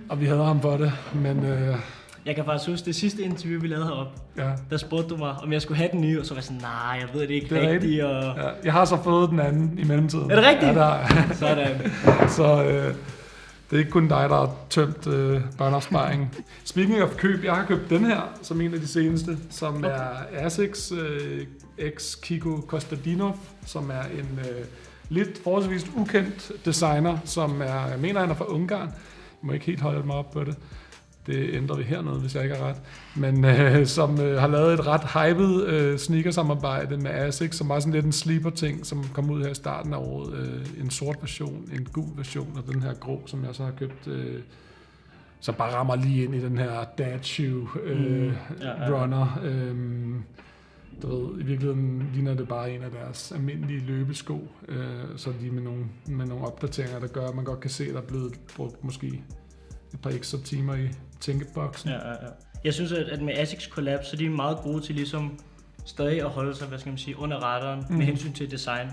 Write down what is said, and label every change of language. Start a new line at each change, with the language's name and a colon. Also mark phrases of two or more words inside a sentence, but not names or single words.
Danish: Og vi havde ham for det, men jeg kan faktisk huske det sidste interview, vi lavede heroppe. Ja. Der spurgte du mig, om jeg skulle have den nye, og så var jeg sådan, nej, jeg ved det ikke rigtigt. Og ja, jeg har så fået den anden i mellemtiden. Er det rigtigt? Ja, der er. Sådan. Så det er ikke kun dig, der har tømt børneopsparingen.
English: Speaking of
Danish: køb, jeg har købt den her, som en af de seneste, som er Asics X Kiko Kostadinov, som er en lidt forholdsvis ukendt designer, som jeg mener, han er fra Ungarn. Jeg må ikke helt holde mig op på det. Det ændrer vi hernede, hvis jeg ikke har ret. Men som har lavet et ret hyped sneakersamarbejde med Asics, som var sådan lidt en sleeper-ting, som kom ud her i starten af året. En sort version, en gul version, og den her grå, som jeg så har købt, som bare rammer lige ind i den her
English: dad shoe runner.
Danish: Du ved, i virkeligheden ligner det bare en af deres almindelige løbesko, så lige med nogle opdateringer, der gør, at man godt kan se, at der er blevet brugt måske et par ekstra timer i tænkeboksen. Ja. Jeg synes, at med Asics collab, så er de meget gode til ligesom stadig at holde sig, hvad skal man sige, under radaren med hensyn til design.